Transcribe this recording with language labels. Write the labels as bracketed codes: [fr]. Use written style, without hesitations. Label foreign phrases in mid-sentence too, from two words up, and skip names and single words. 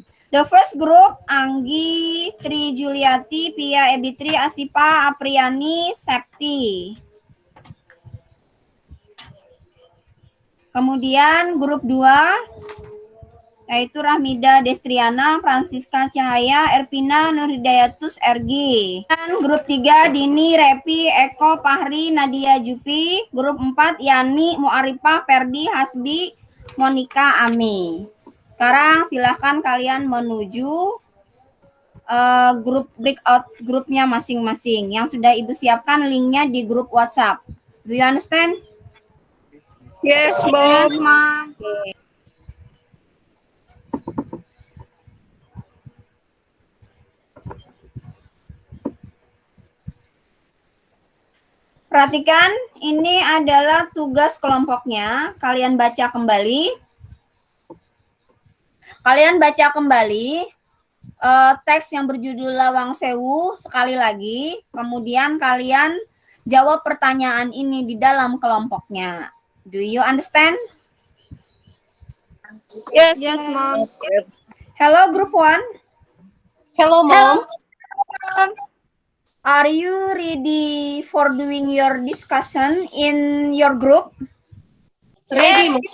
[en] The first group, Anggi, Tri Juliati, Pia Ebitri, Asipa, Apriani, Septi. [id] Kemudian grup 2, yaitu Rahmida Destriana, Francisca Cahaya, Ervina Nurhidayatus, Ergi. Dan grup 3, Dini, Repi, Eko, Pahri, Nadia Jupi. Grup 4, Yani, Muarifah, Ferdi, Hasbi, Monica, Ami. Sekarang silahkan kalian menuju grup breakout grupnya masing-masing. Yang sudah Ibu siapkan linknya di grup WhatsApp. [en] Do you understand? Yes, Mom. Yes, Mom. Okay. [id] Perhatikan, ini adalah tugas kelompoknya. Kalian baca kembali. Teks yang berjudul Lawang Sewu sekali lagi. Kemudian kalian jawab pertanyaan ini di dalam kelompoknya. [en] Do you understand? Yes, Yes, Mom. Hello, group 1. Hello, Mom. Are you ready for doing your discussion in your group? Ready, Mom.